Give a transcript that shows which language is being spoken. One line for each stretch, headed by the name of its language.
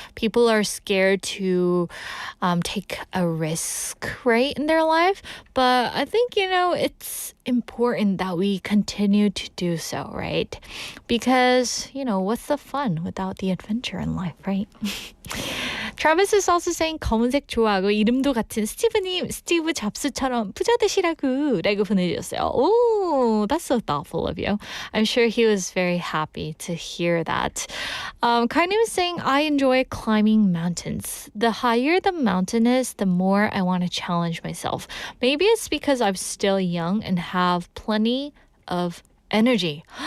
English: People are scared to take a risk, right, in their life. But I think, you know, it's important that we continue to do so, right? Because, you know, what's the fun without the adventure in life, right? Travis is also saying
Korean: 검은색 좋아하고 이름도 같은 스티브님, 스티브 잡스처럼 부자 되시라고 라고 보내주셨어요.
English: Oh, that's so thoughtful of you. I'm sure he was very happy to hear that. Kaini was saying, I enjoy climbing mountains. The higher the mountain is, the more I want to challenge myself. Maybe it's because I'm still young and have plenty of energy.